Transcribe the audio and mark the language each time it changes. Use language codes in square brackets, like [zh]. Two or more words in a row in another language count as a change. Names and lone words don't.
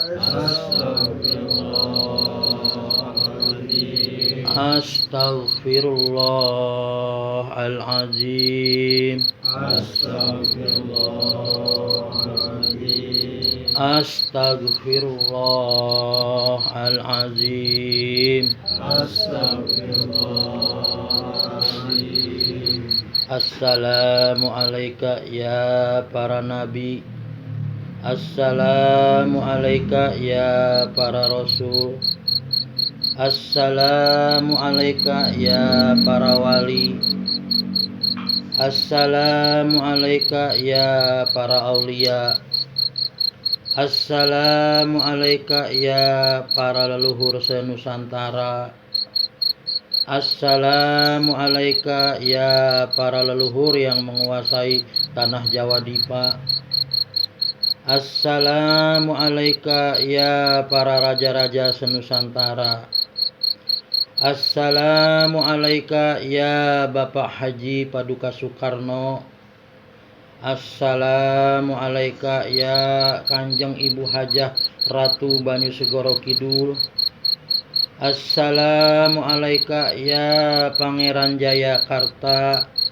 [ar] أستغفر الله العظيم. أستغفر الله العظيم. السلام عليك يا [id] para nabi. [ar] السلام عليك يا [id] para rasul. [ar] السلام عليك يا [id] para wali. [ar] السلام عليك يا [id] para aulia. [ar] السلام عليك يا [id] para leluhur senusantara. [ar] السلام عليك يا [id] para leluhur yang menguasai tanah Jawa Dipa. [ar] السلام عليك يا [id] para raja-raja senusantara. [ar] السلام عليك يا Bapak Haji Paduka Soekarno. السلام عليك يا Kanjeng Ibu Hajah Ratu Banyu Segoro Kidul. السلام عليك يا Pangeran Jayakarta.